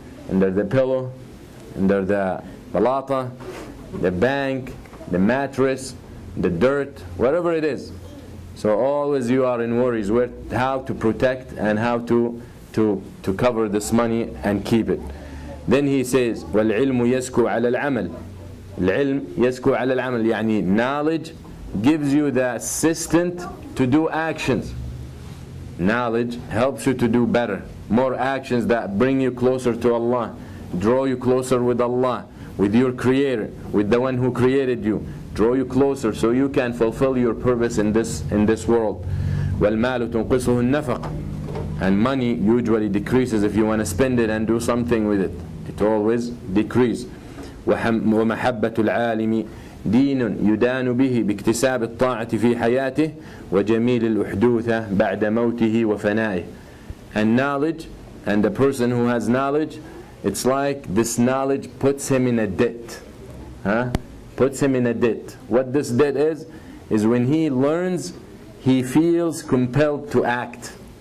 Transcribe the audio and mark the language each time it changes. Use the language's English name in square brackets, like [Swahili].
[English] Under the pillow, under the balata, the bank, the mattress, the dirt, whatever it is. So always you are in worries where, how to protect and how to cover this money and keep it. Then he says, [Arabic] وَالْعِلْمُ يَسْكُو عَلَى الْعَمَلِ. الْعِلْمُ يَسْكُو عَلى الْعَمَلِ, [English] يعني knowledge gives you the assistant to do actions. Knowledge helps you to do better, more actions that bring you closer to Allah, draw you closer with Allah, with your Creator, with the one who created you, draw you closer so you can fulfill your purpose in this world. [Arabic] وَالْمَالُ تُنْقِصُهُ النَّفَقَ, [English] and money usually decreases if you want to spend it and do something with it. It always decreases. [Arabic] وَمَحَبَّةُ الْعَالِمِ دين يدان به باكتساب الطاعة في حياته وجميل الأحدوثة بعد موته وفنائه. [English] And knowledge, and the person who has knowledge, it's like this knowledge puts him in a debt. Puts him in a debt. What this debt is when he learns, he feels compelled to act.